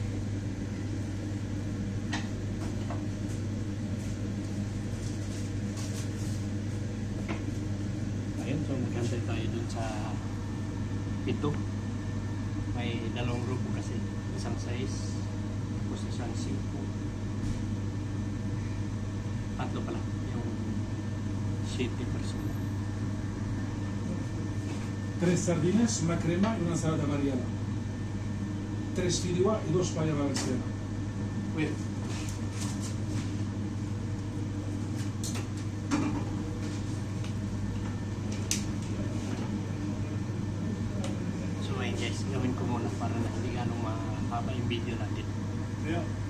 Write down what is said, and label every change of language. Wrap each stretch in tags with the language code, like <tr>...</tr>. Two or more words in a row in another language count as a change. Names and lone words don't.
<tl>Ayun, so magkantay tayo dun sa pito. May dalawang grupo kasi. Isang size, tapos isang simpo. Tatlo pala. Yung 7 persona.</tl> <es>3 sardines, una crema y una ensalada variada. 3 fideuà y 2 paya valenciana.</es> <en>Wait.</en> <tl>So ayun guys, gawin ko muna para na hindi ganong mahaba yung video natin.</tl> <en>Yeah.</en>